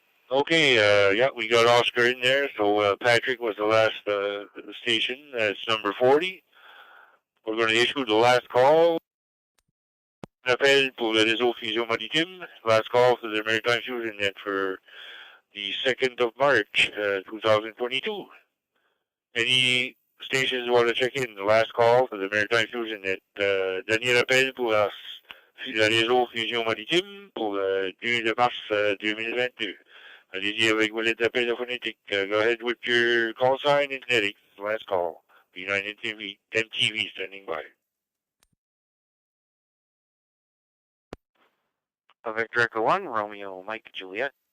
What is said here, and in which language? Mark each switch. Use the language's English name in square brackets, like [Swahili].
[English] Okay, yeah, we got Oscar in there. So Patrick was the last station. That's number 40. We're going to issue the last call. [French] Appel pour le réseau Fusion Maritime. [English] Last call for the Maritime Fusion net for the 2nd of March, 2022. Any stations want to check in? The last call for the Maritime Fusion net. [French] Dernier appel pour le réseau Fusion Maritime pour le 2 mars 2022. Allez-y avec vos lettres d'appel phonétique. [English] Go ahead with your call sign in phonetics. Last call. V9 MTV standing by. Victor Echo 1, Romeo, Mike, Juliet.